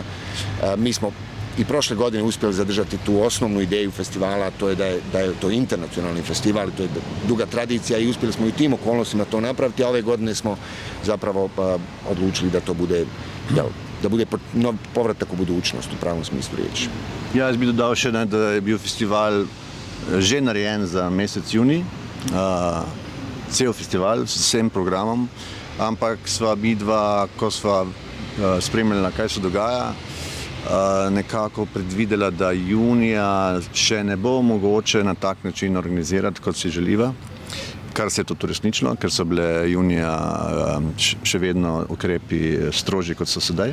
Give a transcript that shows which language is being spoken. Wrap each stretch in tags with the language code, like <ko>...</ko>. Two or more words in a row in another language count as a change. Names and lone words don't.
<bs>Mi smo i prošle godine uspjeli zadržati tu osnovnu ideju festivala, a to je da je to internacionalni festival, to je duga tradicija i uspjeli smo i u tim okolnostima to napraviti, a ove godine smo zapravo odlučili da to bude povratak u budućnost u pravom smislu riječi.</bs> <sl>Jaz bi dodal še, da je bil festival že narejen za mesec junij, cel festival s vsem programom, ampak sva midva, ko sva spremljala, kaj se dogaja, nekako predvidela, da junija še ne bo mogoče na tak način organizirati, kot si želiva, kar se je tudi resnično, ker so bile junija še vedno ukrepi strožji, kot so sedaj.</sl>